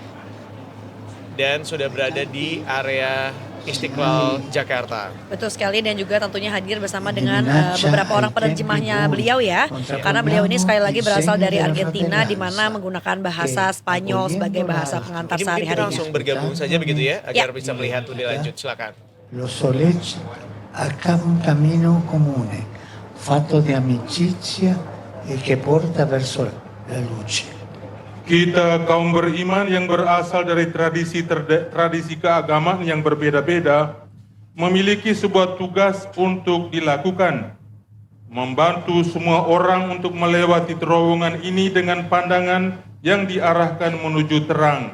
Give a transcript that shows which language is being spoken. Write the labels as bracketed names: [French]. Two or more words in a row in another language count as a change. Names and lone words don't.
[Indonesian] Dan sudah berada di area Istiqlal, Jakarta. Betul sekali, dan juga tentunya hadir bersama dengan beberapa orang penerjemahnya beliau ya. Karena beliau ini sekali lagi berasal dari Argentina di mana menggunakan bahasa Spanyol sebagai bahasa pengantar Ini mungkin kita sehari-harinya. langsung bergabung saja begitu ya, agar bisa melihat lebih lanjut. Silakan. [Italian] Lo sollecita a un cammino comune, fatto di amicizia e che porta verso la luce. [Indonesian] Kita kaum beriman yang berasal dari tradisi keagamaan yang berbeda-beda memiliki sebuah tugas untuk dilakukan, membantu semua orang untuk melewati terowongan ini dengan pandangan yang diarahkan menuju terang.